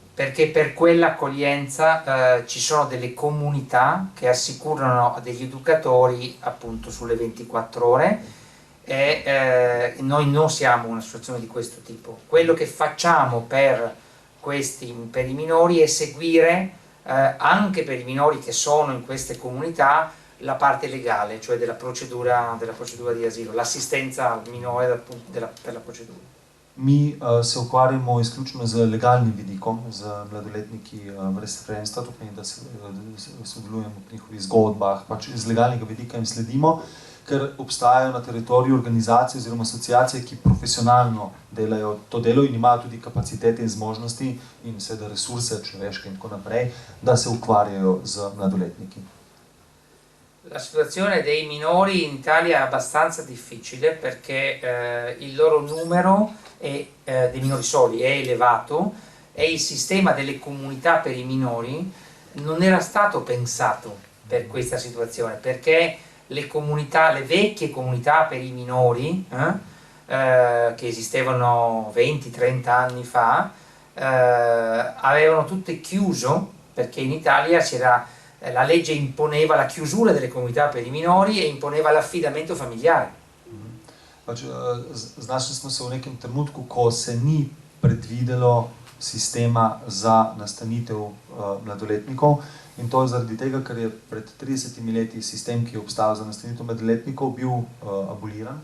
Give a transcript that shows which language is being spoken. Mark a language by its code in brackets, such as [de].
[it] Perché per quell'accoglienza ci sono delle comunità che assicurano degli educatori appunto sulle 24 ore e noi non siamo un'associazione di questo tipo. Quello che facciamo per i minori è seguire anche per i minori che sono in queste comunità la parte legale, cioè della procedura di asilo, l'assistenza al minore per la procedura. [sl] Mi se ukvarjamo izključno z legalnim vidikom, z mladoletniki brez spremstva, to pomeni, da sodelujemo pri njihovih zgodbah, pač z legalnega vidika jim sledimo, ker obstajajo na teritoriju organizacije oziroma asociacije, ki profesionalno delajo to delo in imajo tudi kapacitete in zmožnosti in seveda resurse človeške in tako naprej, da se ukvarjajo z mladoletniki. [it] La situazione dei minori in Italia è abbastanza difficile perché il loro numero dei minori soli è elevato e il sistema delle comunità per i minori non era stato pensato per questa situazione, perché le comunità, le vecchie comunità per i minori che esistevano 20-30 anni fa avevano tutte chiuso, perché in Italia c'era la legge imponeva la chiusura delle comunità per i minori e imponeva l'affidamento familiare. [sl] Pač, znašli smo se v nekem trenutku, ko se ni predvidelo sistema za nastanitev mladoletnikov, in to je zaradi tega, ker je pred 30 leti sistem, ki je obstajal za nastanitev mladoletnikov, bil aboliran.